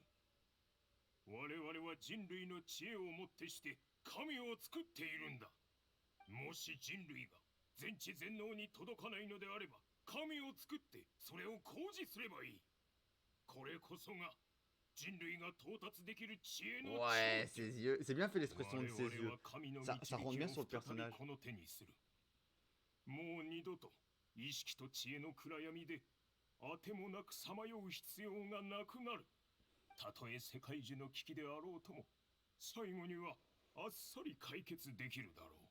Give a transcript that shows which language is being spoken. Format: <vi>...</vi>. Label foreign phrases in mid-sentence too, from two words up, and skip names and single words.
<ja>我々は人類の知恵をもってして神を作っているんだ。もし人類が全知全能に届かないのであれば、神を作ってそれを工事すればいい。これこそが人類が到達できる知恵の</ja> <fr>Ouais,</fr> <ja>頂</ja> <fr>ses yeux. C'est bien fait</fr> <ja>点。</ja> <fr>l'expression de</fr> <ja>我</ja> <fr>ses</fr> <ja>々</ja> <fr>yeux.</fr> <ja>は神の</ja> <fr>Ça</fr> <ja>導</ja> <fr>rend</fr> <ja>き</ja> <fr>bien</fr> <ja>を</ja> <fr>sur le</fr> <ja>再び</ja> <fr>personnage.</fr> <ja>この手にする。もう二度と意識と知恵の暗闇であてもなくさまよう必要がなくなる。たとえ世界中の危機であろうとも、最後にはあっさり解決できるだろう。</ja>